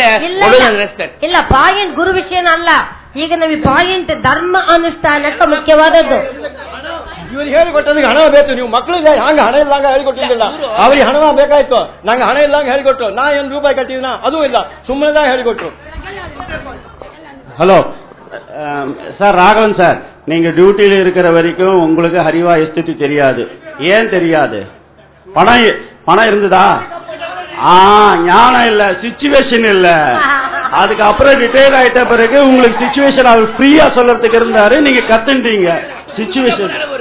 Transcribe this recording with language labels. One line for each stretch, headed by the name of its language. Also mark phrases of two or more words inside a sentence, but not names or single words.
Kannada: ಇಲ್ಲ ಪಾಯಿಂಟ್ ಗುರು ವಿಷಯನ ಅಲ್ಲ. ಈಗ ನಾವು ಪಾಯಿಂಟ್ ಧರ್ಮ ಅನುಷ್ಠಾನಕ್ಕೆ ಮುಖ್ಯವಾದದ್ದು. ಇವ್ರಿಗೆ ಹೇಳಿಕೊಟ್ಟೋದಕ್ಕೆ ಹಣ ಬೇಕು. ನೀವು ಮಕ್ಕಳಿಗೆ ಹಂಗ ಹಣ ಇಲ್ಲಂಗ ಹೇಳಿಕೊಟ್ಟಿದ್ದಿಲ್ಲ. ಅವ್ರಿಗೆ ಹಣ ಬೇಕಾಯ್ತು, ನಂಗೆ ಹಣ ಇಲ್ಲಂಗ ಹೇಳಿಕೊಟ್ರು. ನಾ ಏನು ರೂಪಾಯಿ ಕಟ್ಟಿದ್ನ ಅದೂ ಇಲ್ಲ, ಸುಮ್ಮನೆ ಹೇಳಿಕೊಟ್ರು.
Tamil: ஹலோ சார், ராகவன் சார், நீங்க டியூட்டியில் இருக்கிற வரைக்கும் உங்களுக்கு ஹரிவா எஸ்திதி தெரியாது. ஏன் தெரியாது? பணம் இருந்ததா? ஞானம் இல்ல, சிச்சுவேஷன் இல்ல. அதுக்கப்புறம் ரிட்டையர் ஆயிட்ட பிறகு உங்களுக்கு சிச்சுவேஷன் அவர் ஃப்ரீயா சொல்றதுக்கு இருந்தாரு, நீங்க கத்துட்டீங்க சிச்சுவேஷன்.